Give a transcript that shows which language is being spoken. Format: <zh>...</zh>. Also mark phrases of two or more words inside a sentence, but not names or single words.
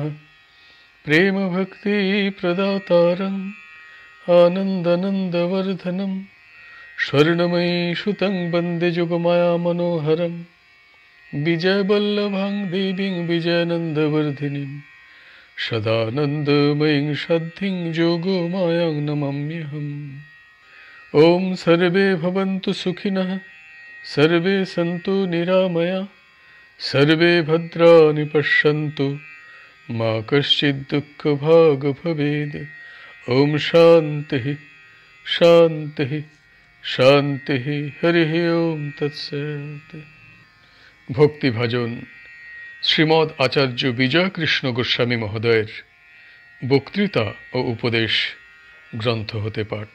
<sa>প্রেম ভক্তি প্রদাতারং আনন্দনন্দবর্ধনম স্বর্ণময়ী সুতং বন্দে যুগমায়া মনোহরম বিজয়বল্লভাং দেবীং বিজয়ানন্দবর্ধিনীং সদানন্দময়ীং সদ্ধিং যোগমায়াং নমাম্যহম। ওম সর্বে ভবন্তু সুখিনঃ, সর্বে সন্তু নিরাময়া, সর্বে ভদ্রাণি পশ্যন্তু, মা কশ্চিৎ দুঃখভাগ ভবেদ। ওম শান্তিঃ শান্তিঃ শান্তিঃ। হরি ওম তৎসৎ।</sa> <bn>ভক্তিভাজন শ্রীমদ্ আচার্য বিজয়কৃষ্ণ গোস্বামী মহোদয়ের বক্তৃতা ও উপদেশ গ্রন্থ হতে পাঠ।</bn>